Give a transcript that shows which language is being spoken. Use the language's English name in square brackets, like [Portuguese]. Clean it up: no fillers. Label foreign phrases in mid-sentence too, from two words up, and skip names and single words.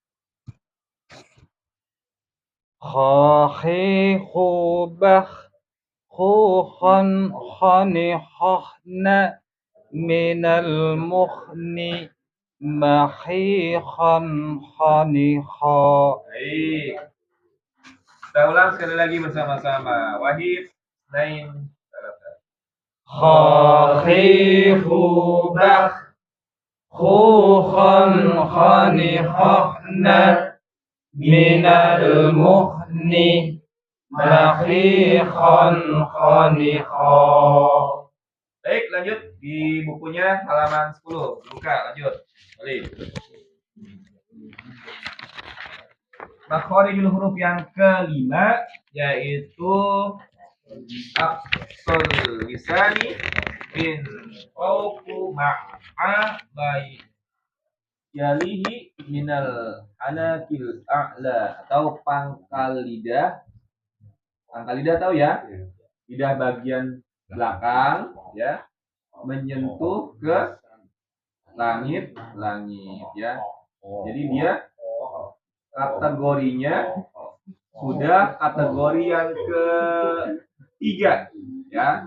[Arabic] خاخيخ بخ خوخا خنخن من المخن مخيخا خنخا. [Indonesian] Baik. Kita ulang sekali lagi bersama-sama. [Arabic] Wahid, Nain, Salasa. خاخيخ بخ خوخا خنخن من المخن مخيخا خنخا. [Indonesian] Baik, lanjut di bukunya halaman 10. Buka, lanjut. Balik. [Arabic] مخارج الحروف [Indonesian] yang kelima yaitu [Arabic] أقصى اللسان من فوق مع ما يليه من الحنك الأعلى [Indonesian] atau pangkal lidah. Pangkal lidah tahu ya? Lidah bagian belakang ya menyentuh ke langit ya. Jadi dia kategorinya sudah kategori yang ketiga ya.